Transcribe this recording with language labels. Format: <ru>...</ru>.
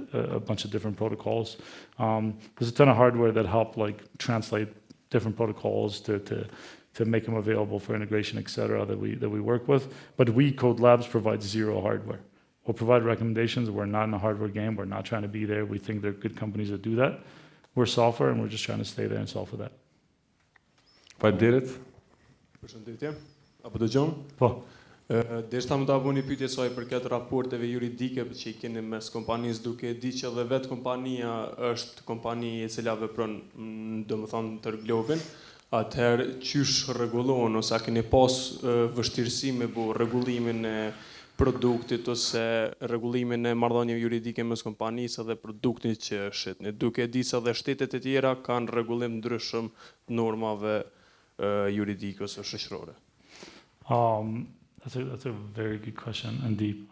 <en>A bunch of different protocols. There's a ton of hardware that help like translate different protocols to make them available for integration, etc. that we work with. But we, KODE Labs, provide zero hardware. We'll provide recommendations. We're not in a hardware game. We're not trying to be there. We think there are good companies that do that. We're software and we're just trying to stay there and solve for that.</en> <sq>Faleminderit. Përshëndetje. Apo dëgjon? Po. Derisa më ta bëni pyetje soi përket raporteve juridike që i keni mes kompanisë, duke di që edhe vetë kompania është kompani e cila vepron domethënë tër globin, atëherë qysh rregullohen ose a keni pas vështirësi me bu rregullimin e produktit ose rregullimin e marrëdhënieve juridike mes kompanisë dhe produktit që shitni, duke di se edhe shtetet e tjera kanë rregullim ndryshëm normave juridike ose shoqërore.</sq> <en>That's a very good question and deep.</en>